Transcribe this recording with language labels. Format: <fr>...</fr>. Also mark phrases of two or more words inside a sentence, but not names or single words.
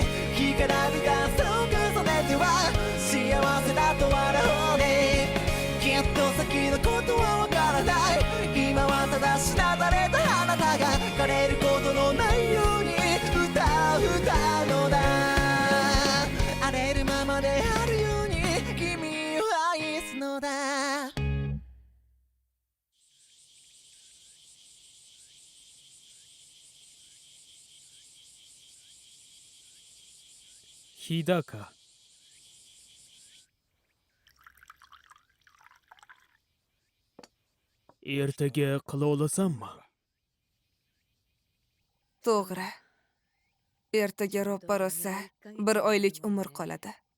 <ja>干からびた朝を重ねては幸せだと笑おうねきっと先のことはわからない今はただしなだれたあなたが枯れることのないように歌うのだ荒れるままであるように君を愛すのだ</ja> <uz>日高 ertaga qila olasanmi To'g'ri. Ertaga ro'ppa rosa 1 oylik umr qoladi.</uz>